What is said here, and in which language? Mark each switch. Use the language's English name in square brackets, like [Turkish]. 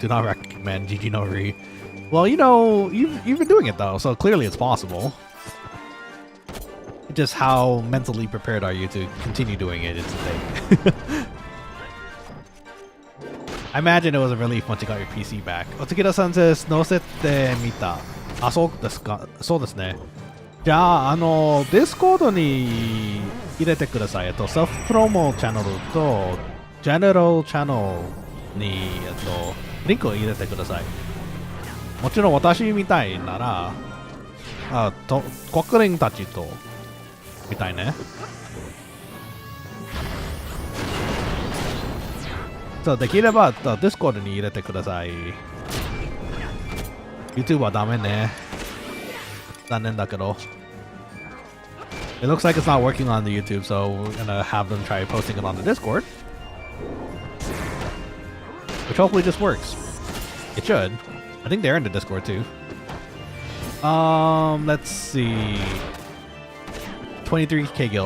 [English] Do not recommend GG no re. Well, you know, you've been doing it though, so clearly it's possible. Just how mentally prepared are you to continue doing it is the thing. I imagine it was a relief once you got your PC back. Otsukida-san says, [Japanese] 載せてみた。あ、そうですか。そうですね。じゃあ、ディスコードに入れてください。セルフプロモチャンネルと、ジェネラルチャンネルに、リンクを入れてください。もちろん私みたいなら、コックリンたちと、みたいね。そう、できれば、ディスコードに入れてください。 YouTube はダメね。残念だけど。 [English] It looks like it's not working on the YouTube, so we're gonna have them try posting it on the Discord. Which hopefully just works. It should. I think they're in the Discord too. Let's see. 23k gil.